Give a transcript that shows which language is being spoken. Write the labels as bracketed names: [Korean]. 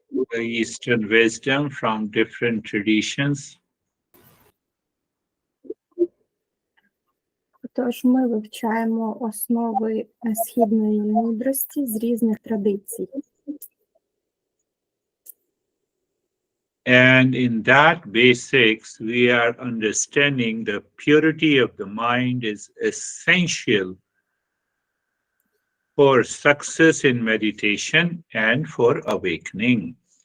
[English] the Eastern wisdom from different traditions. [Ukrainian] Тож ми вивчаємо основи східної мудрості з різних традицій. [English] And in that basics, we are understanding the purity of the mind is essential for success in meditation and for awakening.